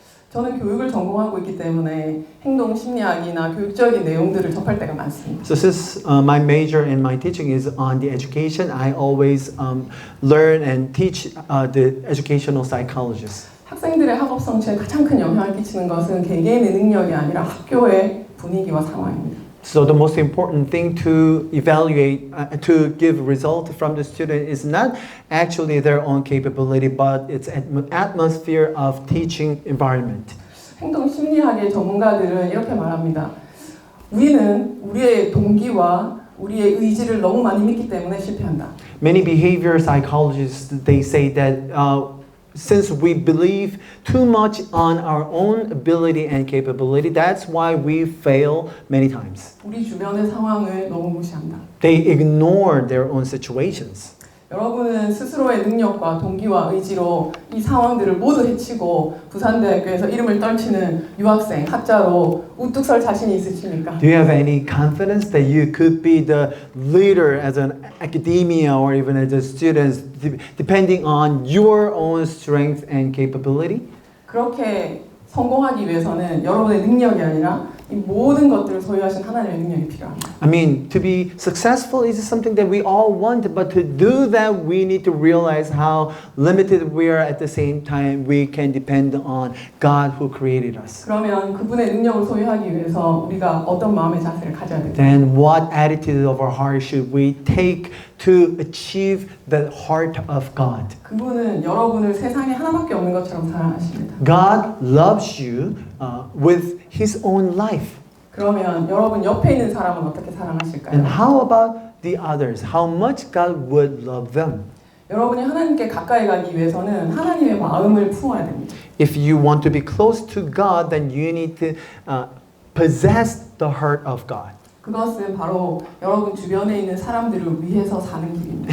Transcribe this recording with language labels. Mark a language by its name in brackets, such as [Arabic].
[Korean] 저는 교육을 전공하고 있기 때문에 행동 심리학이나 교육적인 내용들을 접할 때가 많습니다. [English] So since my major and my teaching is on the education, I always learn and teach the educational psychologists. [Korean] 학생들의 학업 성취에 가장 큰 영향을 끼치는 것은 개개인의 능력이 아니라 학교의 분위기와 상황입니다. [English] So the most important thing to evaluate, to give result from the student is not actually their own capability, but it's atmosphere of teaching environment. [Korean] 행동 심리학의 전문가들은 이렇게 말합니다. 우리는 우리의 동기와 우리의 의지를 너무 많이 믿기 때문에 실패한다. [English] Many behavior psychologists, they say that since we believe too much on our own ability and capability, that's why we fail many times. [Korean] 우리 주변의 상황을 너무 무시한다. [English] They ignore their own situations. [Korean] 여러분은 스스로의 능력과 동기와 의지로 이 상황들을 모두 해치고 부산대학교에서 이름을 떨치는 유학생, 학자로 우뚝 설 자신이 있으십니까? [English] Do you have any confidence that you could be the leader as an academia or even as a student, depending on your own strength and capability? [Korean] 그렇게 성공하기 위해서는 여러분의 능력이 아니라 이 모든 것들을 소유하신 하나님의 능력이 필요합니다. [English] I mean, to be successful is something that we all want, but to do that, we need to realize how limited we are. At the same time, we can depend on God who created us. [Korean] 그러면 그분의 능력을 소유하기 위해서 우리가 어떤 마음의 자세를 가져야 될까요? [English] Then what attitude of our heart should we take to achieve the heart of God? [Korean] 그분은 여러분을 세상에 하나밖에 없는 것처럼 사랑하십니다. [English] God loves you with His own life. [Korean] 그러면 여러분 옆에 있는 사람은 어떻게 [English] And [Korean] 사랑하실까요? [English] how about the others? How much God would love them? [Korean] 여러분이 하나님께 가까이 가기 위해서는 하나님의 마음을 품어야 됩니다. [English] If you want to be close to God, then you need to possess the heart of God. [Korean] 그것은 바로 여러분 주변에 있는 사람들을 위해서 사는 길입니다.